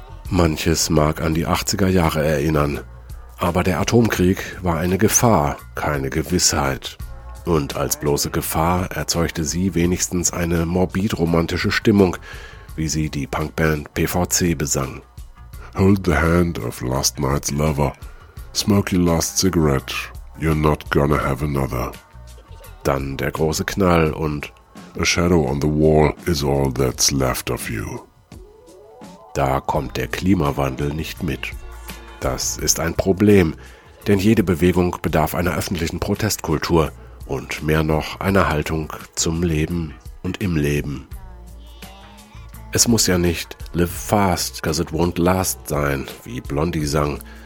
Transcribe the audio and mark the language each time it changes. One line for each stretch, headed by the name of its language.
German: Manches mag an die 80er Jahre erinnern, aber der Atomkrieg war eine Gefahr, keine Gewissheit. Und als bloße Gefahr erzeugte sie wenigstens eine morbid-romantische Stimmung, wie sie die Punkband PVC besang.
English: Hold the hand of last night's lover, smoke your last cigarette, you're not gonna have another.
German: Dann der große Knall und
English: a shadow on the wall is all that's left of you.
German: Da kommt der Klimawandel nicht mit. Das ist ein Problem, denn jede Bewegung bedarf einer öffentlichen Protestkultur und mehr noch einer Haltung zum Leben und im Leben. Es muss ja nicht
English: live fast, 'cause it won't last
German: sein, wie Blondie sang.